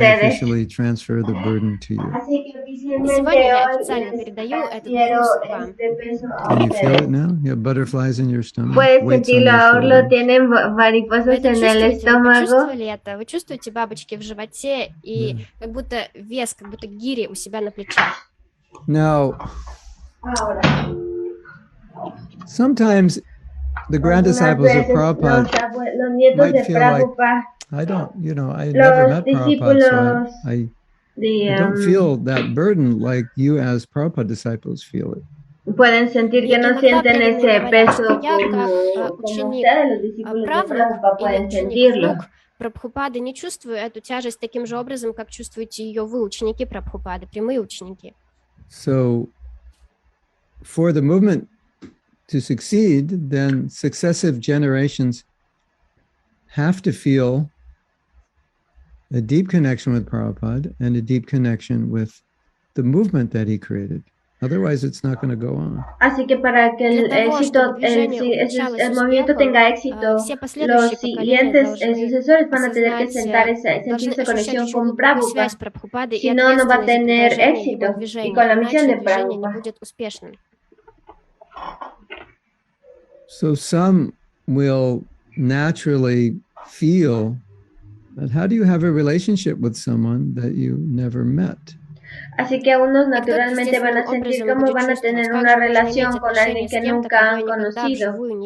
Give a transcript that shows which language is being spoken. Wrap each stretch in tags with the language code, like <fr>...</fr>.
<en>I officially transfer the burden to you.</en> <es>Así que oficialmente hoy transfiero este peso a</es> <en>Can you feel</en> <es>ustedes.</es> <en>it now? You have butterflies in your stomach.</en> <es>Puedes sentirlo ahora, tienen mariposas en el estómago.</es> <ru>Вы чувствуете бабочки в животе и как будто вес, как будто гири у себя на плечах.</ru> <en>Now, sometimes the grand disciples of Prabhupada might feel like, I don't, I never met Prabhupada, so I don't feel that burden like you as Prabhupada disciples feel it.</en> <es>Pueden sentir que no sienten ese peso como ustedes, los discípulos de Prabhupada, pueden sentirlo.</es> <ru>Прабхупады не чувствую эту тяжесть таким же образом, как чувствуете ее вы, ученики Прабхупады, прямые ученики.</ru> <en>So, for the movement to succeed, then successive generations have to feel a deep connection with Prabhupada and a deep connection with the movement that he created. Otherwise, it's not going to go on.</en> <es>Así que para que el éxito, el movimiento tenga éxito, los siguientes sucesores van a tener que sentir esa conexión con Prabhupada. Si no, no va a tener éxito y con la misión de Prabhupada.</es> <en>So some will naturally feel that how do you have a relationship with someone that you never met?</en> <es>Así que unos naturalmente van a sentir cómo van a tener una relación con alguien que nunca han conocido.</es>